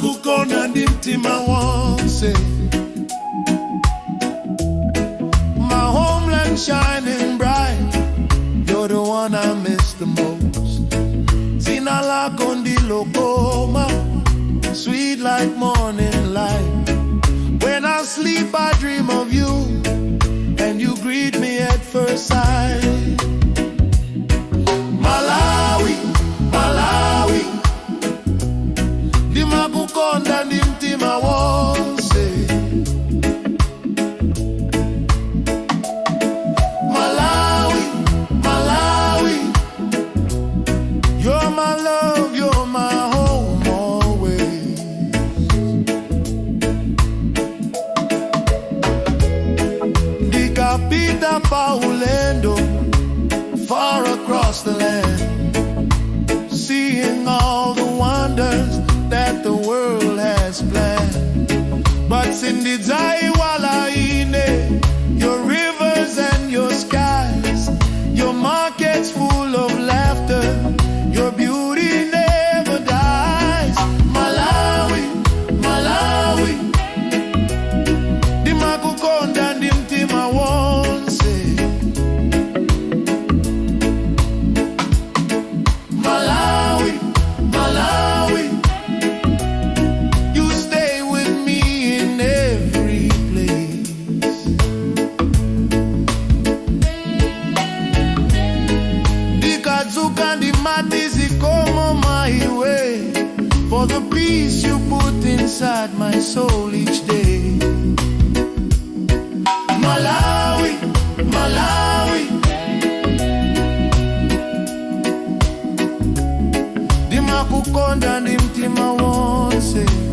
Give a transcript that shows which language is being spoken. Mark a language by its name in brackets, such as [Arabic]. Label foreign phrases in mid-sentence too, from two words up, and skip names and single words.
[Nyanja] kukonda ndi mtima wonse. [English] My homeland shining bright, you're the one I miss the most. [Nyanja] Zina lako ndilo koma, [English] sweet like morning light. When I sleep I dream of you, and you greet me at first sight. [Nyanja] Malawi, Malawi, ndimakukonda ndi mtima wonse. [English] Malawi, Malawi, you're my love, you're my home always. [Nyanja] Ndikapita pa ulendo [English] far across the land, seeing all the wonders that the world has planned. But [Nyanja] sindidzaiwala ine, [English] your rivers and your skies, your markets full of laughter, your beauty never dies. [Nyanja] Malawi, Malawi, ndimakukonda ndi mtima wonse. [English] Malawi, Malawi, you stay with me in every place. [Nyanja] Ndikadzuka ndimati zikomo [English] my way, for the peace you put inside my soul each day. [Nyanja] Malawi, Malawi, ndimakukonda ndi mtima wonse.